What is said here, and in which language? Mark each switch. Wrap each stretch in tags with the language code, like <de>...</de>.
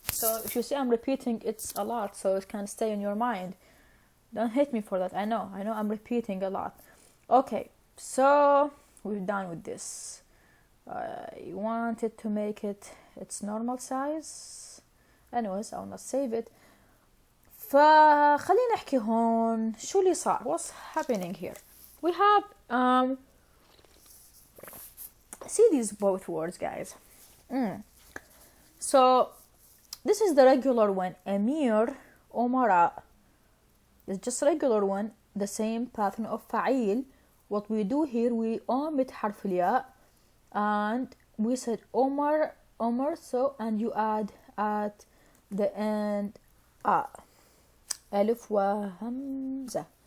<en>So if you see I'm repeating, it's a lot, so it can stay in your mind. Don't hate me for that. I know I'm repeating a lot. Okay, so we're done with this. I wanted to make it its normal size. Anyways, I'll not save it.</en> <ar>فخلينا نحكي هون شو اللي صار.</ar> <en>What's happening here? We have see these both words, guys. So this is the regular one, Amir, Omara. It's just regular one, the same pattern of فعيل. What we do here, we omit حرف الياء and we said Omar, so, and you add at the end ألف وهمزة.</en>